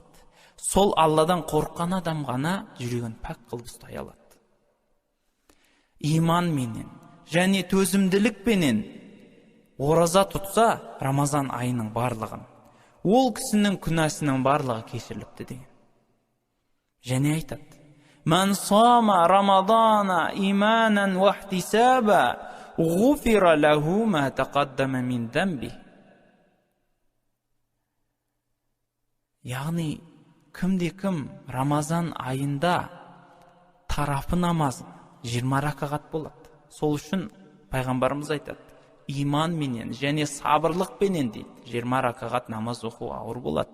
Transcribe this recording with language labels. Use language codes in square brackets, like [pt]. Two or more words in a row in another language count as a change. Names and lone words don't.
[kk] Сол Алладан қорыққан адам ғана жүрегін пәк қылып ұстай алады. Иман менен және төзімділік пенен ораза тұтса Рамазан айының барлығын, ол кісінің күнәсінің барлығы кешіріліпті деген. Және айтады: [ar] "من صام رمضان إيمانا واحتسابا غفر له ما تقدم من ذنبه." [kk] Яғни кімде-кім Рамазан айында тарафы намазын 20 ракағат болады. Сол үшін пайғамбарымыз айтады: иман менен және сабырлық пенен дейді 20 ракағат намаз оқу ауыр болады.